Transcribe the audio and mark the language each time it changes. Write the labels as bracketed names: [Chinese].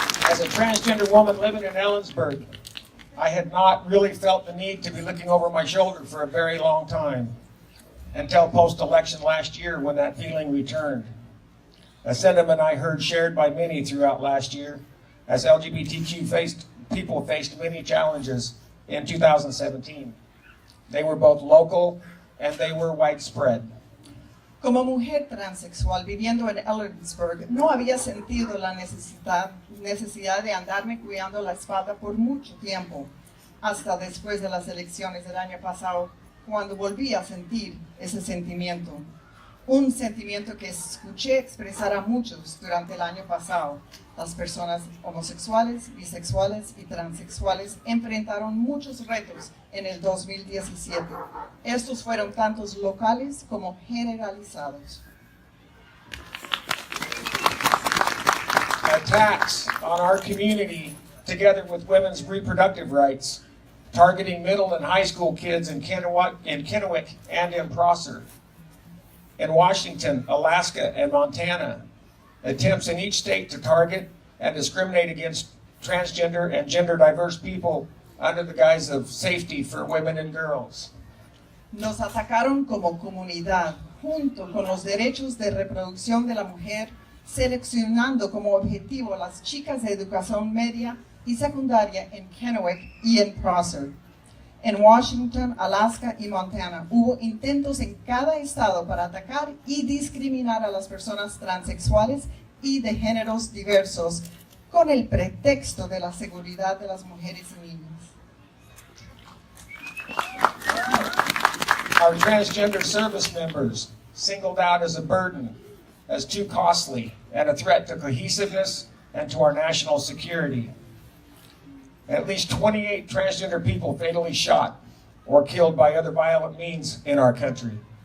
[English] As a transgender woman living in Ellensburg, I had not really felt the need to be looking over my shoulder for a very long time, until post-election last year when that feeling returned. A sentiment I heard shared by many throughout last year, as LGBTQ people faced many challenges in 2017. They were both local and they were widespread. [Spanish] Como mujer transexual viviendo en Ellensburg, no había sentido la necesidad de andarme cuidando la espalda por mucho tiempo, hasta después de las elecciones del año pasado, cuando volví a sentir ese sentimiento. Un sentimiento que escuché expresar a muchos durante el año pasado. Las personas homosexuales, bisexuales y transexuales enfrentaron muchos retos en el 2017. Estos fueron tantos locales como generalizados. [English] Attacks on our community, together with women's reproductive rights, targeting middle and high school kids in Kennewick and in Prosser. In Washington, Alaska, and Montana, attempts in each state to target and discriminate against transgender and gender diverse people under the guise of safety for women and girls. [Spanish] Nos atacaron como comunidad, junto con los derechos de reproducción de la mujer, seleccionando como objetivo las chicas de educación media y secundaria en Kennewick y en Prosser. En Washington, Alaska y Montana hubo intentos en cada estado para atacar y discriminar a las personas transexuales y de géneros diversos con el pretexto de la seguridad de las mujeres y niñas. [English] Our transgender service members singled out as a burden, as too costly, and a threat to cohesiveness and to our national security. At least 28 transgender people fatally shot or killed by other violent means in our country.